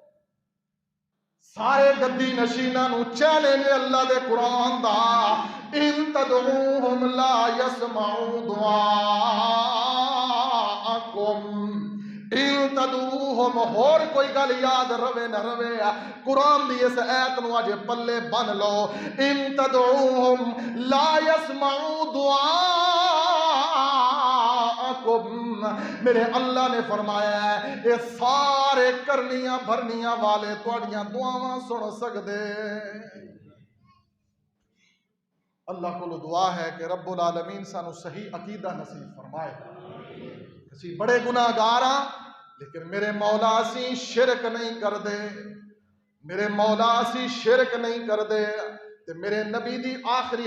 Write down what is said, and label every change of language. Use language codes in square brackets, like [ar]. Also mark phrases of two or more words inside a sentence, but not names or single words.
[pa] سارے گدی نشیناں نو چیلنج اللہ دے قرآن دا، [ar] ان تدعوہم لا یسمعوا دعاءکم، ان تدعوہم [pa] ہور کوئی گل یاد روے نہ روے قرآن دی اس ایت نو اج پلے بن لو، [ar] ان تدعوہم لا یسمعوا دعاءکم، [pa] میرے اللہ نے فرمایا ہے یہ سارے کرنیاں بھرنیاں والے تواڈیاں دعاواں سن سکدے، اللہ کو دعا ہے کہ رب العالمین سانو صحیح عقیدہ نصیب فرمائے، اسی بڑے گناہگار ہاں لیکن میرے مولا اسی شرک نہیں کر دے، میرے مولا اسی شرک نہیں کر دے، تے میرے نبی دی آخری